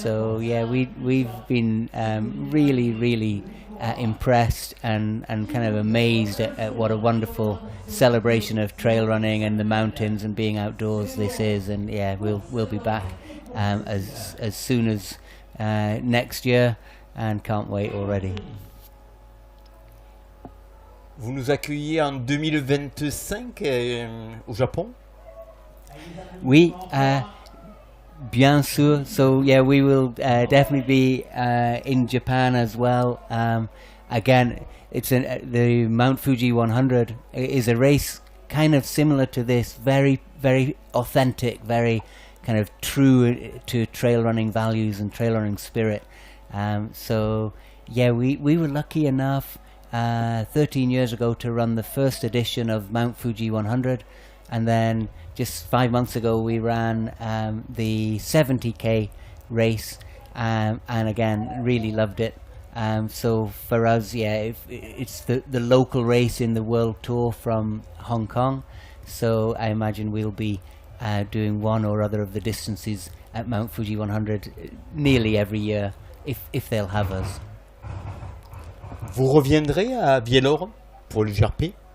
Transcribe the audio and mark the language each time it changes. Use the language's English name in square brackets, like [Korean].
[English] So yeah, we've been really impressed and kind of amazed at what a wonderful celebration of trail running and the mountains and being outdoors this is. And yeah, we'll be back as soon as next year, and can't wait already. [French] Vous nous accueillez en 2025 au Japon? Oui, bien sûr. [English] So yeah, we will definitely be in Japan as well. Again, it's the Mount Fuji 100 is a race kind of similar to this, very authentic, very kind of true to trail running values and trail running spirit. So yeah, we were lucky enough 13 years ago to run the first edition of Mount Fuji 100, and then just 5 months ago we ran the 70k race, and again really loved it. So for us, yeah, it's the local race in the world tour from Hong Kong, so I imagine we'll be doing one or other of the distances at Mount Fuji 100 nearly every year if they'll have us. [French] Vous reviendrez à Vieillor pour le GRP?